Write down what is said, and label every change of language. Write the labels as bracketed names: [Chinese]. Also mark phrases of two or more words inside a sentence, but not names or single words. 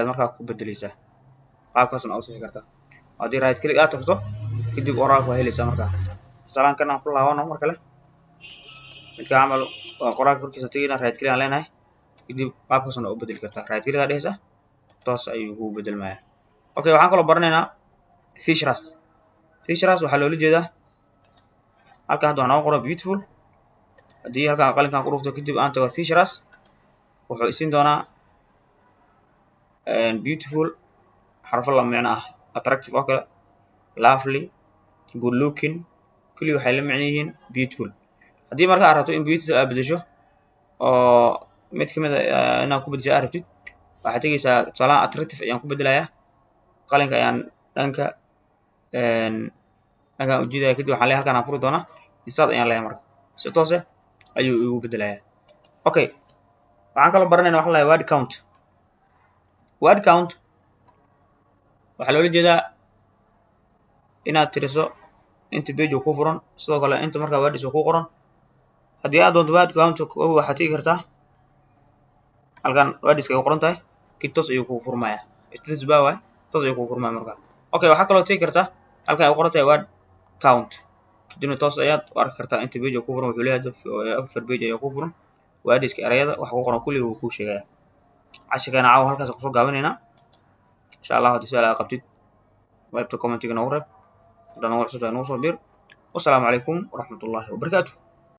[Somali] markaa ku bedeleysaa qaabkaasna oo sixi kartaa haddii [English] right click [Somali] aad tagto kadib qoraalka waa helaysaa markaa tusaalahaan kan aan ku laabano mar kale midka camal waa qoraalka korkiisa tegayna [English] right click [Somali] aan leenahay kadib qaabkaasna u bedeli kartaa [English] right click [Somali] aad dhehaysaa toos ayuu kugu bedelmayaa okay waxaan kaloo baranaynaa features waxaa loola jeedaa halkan hadda waxaa nooga qoran beautiful haddii halkan qalinkan ku dhufto kadib aan tago features wuxuu isin doonaa beautiful xarfo la micno ah attractive oo kale [English] lovely good looking [Somali] kulli waxay la micno yihiin beautiful haddii marka aad rabto in beautiful aad bedesho oo mid ka mid a inaad ku bedesho aad rabtid waxaad tegaysaa tusaalahaan attractive ayaan ku bedelayaa qalinka ayaan dhankaan ujeedaya kadib waxaan leeyahay halkan aan furi doonaa insert ayaan leeyahay marka si toos ah ayuu igu bedelayaa okay waxaan kaloo baranaynaa waxa la [English] word count [Somali] waxaa loola jeedaa inaad tiriso inta page oo ku furan sidoo kale inta markaa words oo ku qoran haddii aad doonto [English] word count [Somali] waxaad tegi kartaa halkan words ay qoran tahay kid toos ayuu kugu furmayaa [English] status bar [Somali] waay toos ayuu kugu furmayaa markaa okay waxaa kaloo tegi kartaa halkan ay qoran tahay [English] word count [Somali] kadibna toos ayaad u arki kartaa inta page oo ku furan wuxuu leeyahay afar page ayaa ku furan words-ka erayada wax ku qoran kulli wuu kuu sheegayaa cashirkeena caawa halkaas kusoo gaabinaynaa [Arabic] إن شاء الله [Somali] haddii su'aal aad qabtid qaybta commentiga noogu reeb haddana waa cusub tahay nagu soo bir [Arabic] والسلام عليكم ورحمة الله وبركاته